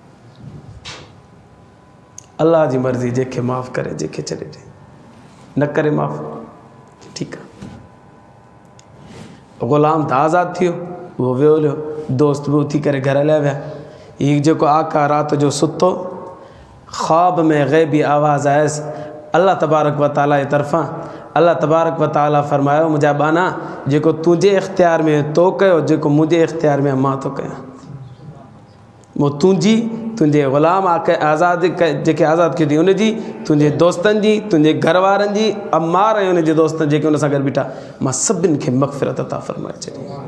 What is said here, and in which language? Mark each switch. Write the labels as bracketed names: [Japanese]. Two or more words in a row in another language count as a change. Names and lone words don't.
[Sindhi] अलाह जी मर्ज़ी, जंहिंखे माफ़ करे जंहिंखे छॾे ॾे, न करे माफ़ ठीकु आहे। ग़ुलाम त आज़ादु थी वियो, उहो वियो हलियो। दोस्त भी उथी करे घर हलिया विया। हीउ जेको आका रात जो सुतो ख्वाब में ग़ैबी आवाज़ आयसि अल्लाह [Arabic] تبارك وتعالى [Sindhi] जी तरफ़ां। अल्लाह [Arabic] تبارك وتعالى [Sindhi] फरमायो मुंहिंजा बाना जेको तुंहिंजे इख़्तियार में तो कयो, जेको मुंहिंजे इख़्तियार में मां थो कयां। वो तुंहिंजे ग़ुलाम आके आज़ाद जेके आज़ाद कई थी उनजी, तुंहिंजे दोस्तनि जी, तुंहिंजे घर वारनि जी, अम्मार ऐं उनजे दोस्तनि जेके उन सां गॾु बीठा, मां सभिनि खे मग़फ़िरत अता फ़रमाए छॾी।